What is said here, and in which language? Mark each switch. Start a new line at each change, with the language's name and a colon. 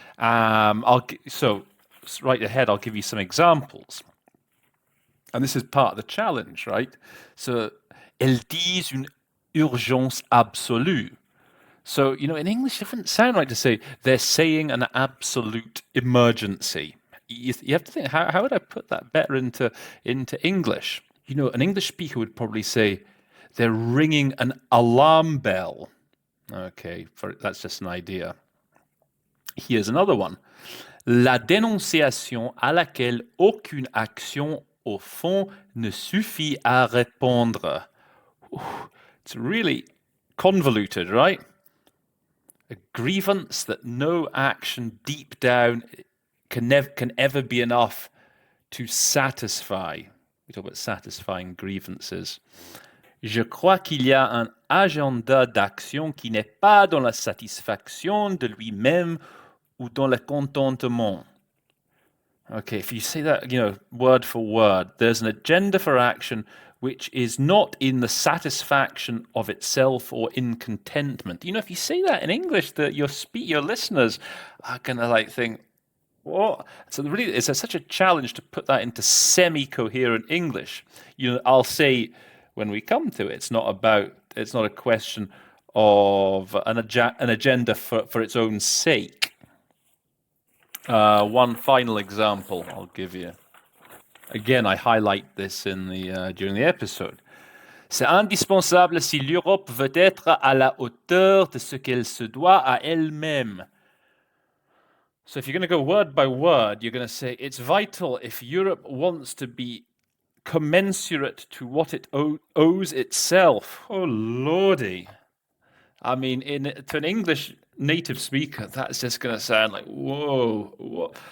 English: So right ahead, I'll give you some examples. And this is part of the challenge, right?
French: So, elles disent une urgence absolue.
English: So, in English, it wouldn't sound right to say they're saying an absolute emergency. You have to think, how would I put that better into English? An English speaker would probably say they're ringing an alarm bell. Okay, that's just an idea. Here's another one.
French: La dénonciation à laquelle aucune action au fond ne suffit à répondre.
English: It's really convoluted, right? A grievance that no action deep down can ever be enough to satisfy. We talk about satisfying grievances.
French: Je crois qu'il y a un agenda d'action qui n'est pas dans la satisfaction de lui-même ou dans le contentement.
English: Okay, if you say that, word for word, there's an agenda for action which is not in the satisfaction of itself or in contentment. If you say that in English, that your listeners are going to think, what? So really, it's such a challenge to put that into semi-coherent English. I'll say when we come to it, it's not a question of an agenda for its own sake. One final example I'll give you. Again, I highlight this during the episode.
French: C'est indispensable si l'Europe veut être à la hauteur de ce qu'elle se doit à elle-même.
English: So if you're going to go word by word, you're going to say it's vital if Europe wants to be commensurate to what it owes itself. Oh, Lordy. I mean, to an English native speaker, that's just going to sound like, whoa.